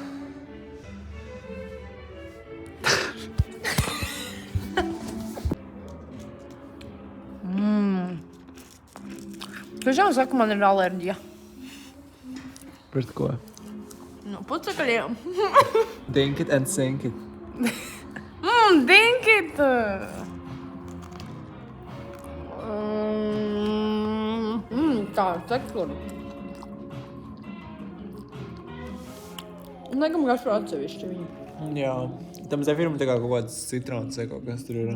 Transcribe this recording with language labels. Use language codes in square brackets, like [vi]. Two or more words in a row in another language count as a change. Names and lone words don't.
[lv] Tiešām saka, man ir alerģija. Pret ko? No pucakaļiem. [en] Dink it and sink it. Dink it! [lv] Tā, tekstūra. Nekam garšo atsevišķi viņu. Jā. Tam zefiram tā kā kaut kāds citrons vai kaut kas tur ir.